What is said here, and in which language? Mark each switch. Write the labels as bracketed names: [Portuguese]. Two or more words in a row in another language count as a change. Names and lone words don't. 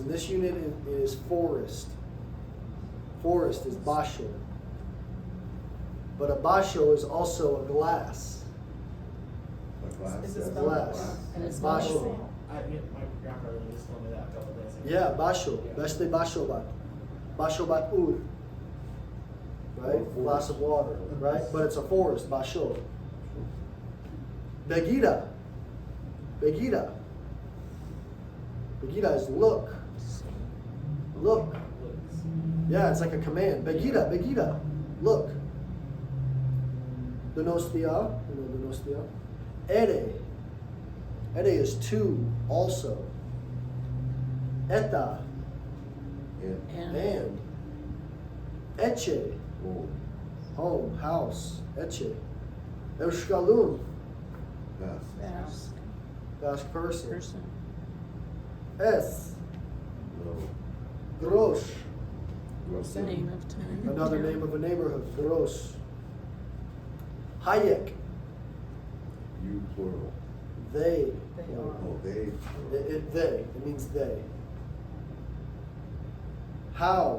[English] And this unit is forest. Forest is basho. But a basho is also a glass. A glass. Is it that's spelled glass? And it's Basho. My grandfather just told me that a couple days ago. Yeah, [Basque] basho. Beste basho bat. Basho bat ur. [English] Right? Or Glass of water. Right? But it's a forest, [Basque] basho. Begida. [English] Begida. Begida is look. Look. Yeah, it's like a command. Begida, begida. Look. Donostia. You know donostia? Ere. Ere is 2 also. Eta. Yeah. And. Etxe, Oh, home, house, etxe. Euskalun, that's. Basque Basque person. person. Es, No. Gros, What's The name of town. another name of a neighborhood, Gros. Hayek, You plural. they. They Oh, they. plural. They, it means they. How,